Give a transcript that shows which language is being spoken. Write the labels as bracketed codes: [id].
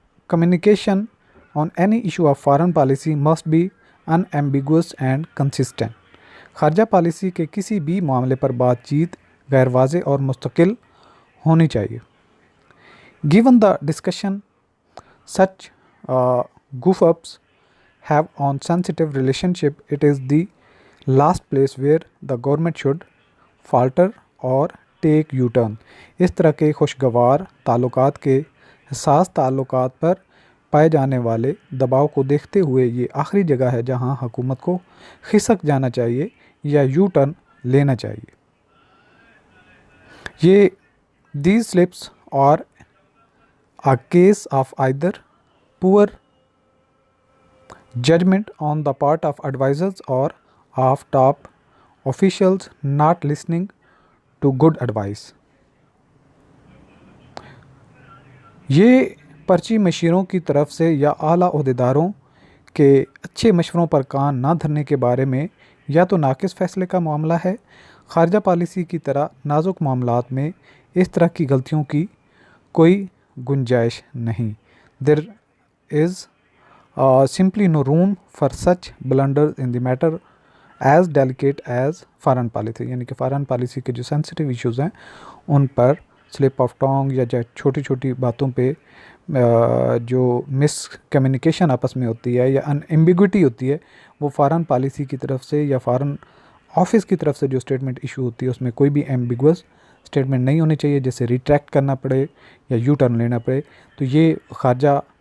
[en] Communication on any issue of foreign policy must be unambiguous and consistent. [ur] خارجہ policy کے کسی بھی معاملے پر بات چیت غیر واضح اور مستقل ہونی چاہیے. [en] Given the discussion such goof-ups have on sensitive relationship, it is the last place where the government should falter or take U-turn. [ur] اس طرح کے خوشگوار تعلقات کے حساس تعلقات پر پائے جانے والے دباؤ کو دیکھتے ہوئے یہ آخری جگہ ہے جہاں حکومت کو کھسک جانا چاہیے یا یو ٹرن لینا چاہیے. [en] یہ these slips are a case of either poor judgment on the part of advisors or of top officials not listening to good advice. [ur] یہ پرچی مشیروں کی طرف سے یا اعلیٰ عہدیداروں کے اچھے مشوروں پر کان نہ دھرنے کے بارے میں یا تو ناقص فیصلے کا معاملہ ہے. خارجہ پالیسی کی طرح نازک معاملات میں اس طرح کی غلطیوں کی کوئی گنجائش نہیں. [en] There is simply no room for such blunders in the matter as delicate as foreign policy, [ur] یعنی کہ فارن پالیسی کے جو سینسٹیو ایشوز ہیں ان پر سلپ آف ٹانگ یا چھوٹی چھوٹی باتوں پہ جو مس کمیونیکیشن آپس میں ہوتی ہے یا ان ایمبیگوٹی ہوتی ہے، وہ فارن پالیسی کی طرف سے یا فارن آفس کی طرف سے جو اسٹیٹمنٹ ایشو ہوتی ہے اس میں کوئی بھی ایمبیگوس اسٹیٹمنٹ نہیں ہونی چاہیے جیسے ریٹریکٹ کرنا پڑے یا یو ٹرن لینا پڑے۔ تو یہ خارجہ